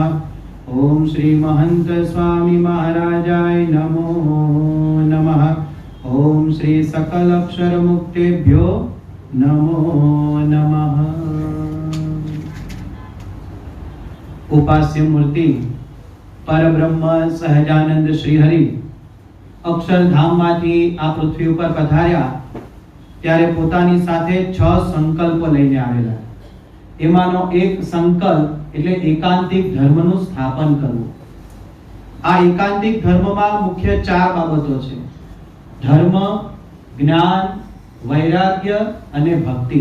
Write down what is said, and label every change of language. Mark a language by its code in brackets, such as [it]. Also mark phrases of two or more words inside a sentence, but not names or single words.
[sa] ओम श्री महंत स्वामी महाराजाय नमो नमः। ओम श्री सकल अक्षर मुक्तेभ्यो नमो नमः। [gu] ઉપાસ્ય મૂર્તિ પરબ્રહ્મ સહજાનંદ શ્રીહરિ અક્ષરધામમાંથી આ પૃથ્વી ઉપર પધાર્યા ત્યારે પોતાની સાથે 6 સંકલ્પ લઈને આવેલા. એમાંનો એક સંકલ્પ એટલે એકાંતિક ધર્મનું સ્થાપન કરવું. આ એકાંતિક ધર્મમાં મુખ્ય 4 બાબતો છે: ધર્મ, જ્ઞાન, વૈરાગ્ય અને ભક્તિ.